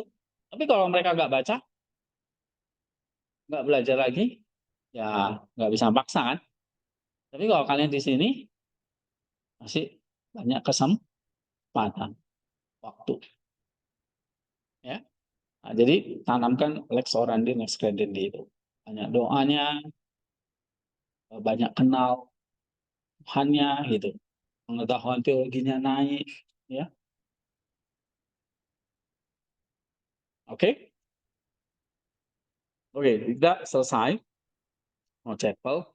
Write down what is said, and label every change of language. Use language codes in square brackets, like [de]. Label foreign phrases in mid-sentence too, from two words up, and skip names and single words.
[id] Tapi kalau mereka nggak baca, nggak belajar lagi, ya nggak bisa paksa kan. Tapi kalau kalian di sini masih banyak kesempatan waktu. Ya. Nah, jadi tanamkan [la] lex orandi, lex credendi [id] itu. Banyak doanya, banyak kenal Tuhannya gitu. Pengetahuan teologinya naik, ya. Oke? Oke, kita selesai mau chapel.